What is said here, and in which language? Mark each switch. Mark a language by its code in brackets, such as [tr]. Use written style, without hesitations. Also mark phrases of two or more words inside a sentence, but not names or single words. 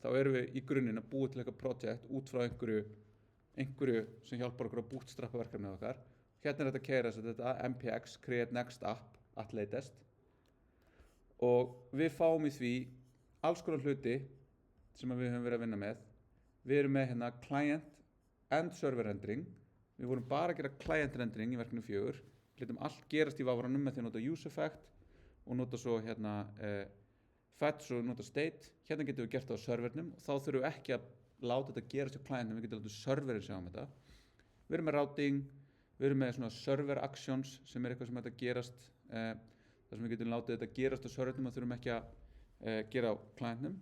[is] Þá erum við í grunninn að búa til eitthvað projekt út frá einhverju sem hjálpar okkur að bootstrappa verkefnið okkar. Hérna þetta keyra þetta MPX, [en] Create Next App at Latest. [is] Og við fáum í því alls konar hluti sem við höfum verið að vinna með. Við erum með hérna [en] client and server rendering. [is] Við vorum bara að gera [en] client rendering [is] í verkefni 4. Við letum allt gerast í vafranum með því að nota [en] use effect [is] og nota svo hérna fetch og nota state, hérna getum við gert það á servernum og þá þurfum við ekki að láta þetta gerast hjá clientum, við getum látið serverin sjá þetta. Við erum með routing, við erum með svona [en] server actions [is] sem eitthvað sem þetta gerast, þar sem við getum látið þetta gerast á servernum og þurfum ekki að gera á clientum.